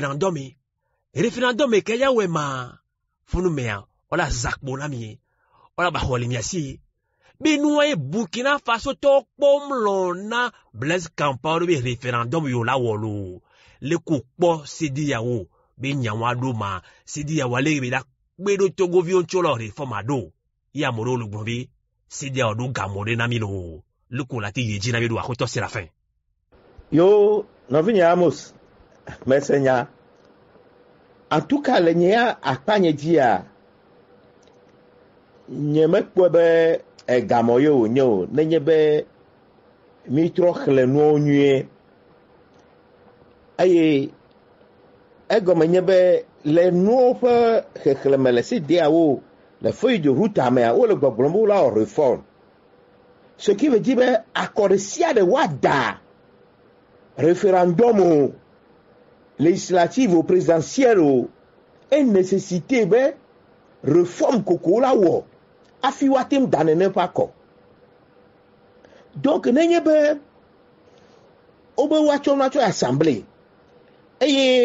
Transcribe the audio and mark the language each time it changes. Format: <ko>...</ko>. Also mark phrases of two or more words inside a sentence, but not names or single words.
<ee>référendum ke ya wɛ ma funu mea wala zakpo na mi wala ba xɔ le mia si be nua ye Burkina Faso tɔ kpɔm lɔ na Blaise Compaoré be référendum yo la wɔ lo le ko kpɔ sediyawo be nyawa ɖo ma sediyawo ale be la kpe ɖo Togoviwo tso</ee> <fr>la réforme</fr> <ee>aɖo ye ame ɖewo le gblɔ be sediyawo ɖo gamɔ ɖe na mi lo le ko la te yi dzi na mi ɖo axɔtɔ Séraphin. Yo nɔvinye Amos mesenya</ee> <fr>en tout cas</fr> <ee>le nye akpanye dzia nye mekpɔe be gamɔ ye wònye o nenye be mi trɔ xlẽ nuwo nyuie eye egɔme nye be le nuwo ƒe xexlẽme le sediawo le</ee> <fr>feuille de route</fr> <ee>mea wo le gbɔgblɔm be wola wɔ réforme</ee> <fr>ce qui veut dire</fr> <ee>be akɔ ɖe sia ɖe woada référendum o législative o présidentielle o e nécessité be réforme koko la wɔ afi watem da nene ƒe akɔ donc nenye be wobe woatsɔ nua tsɔ assemblée eye</ee>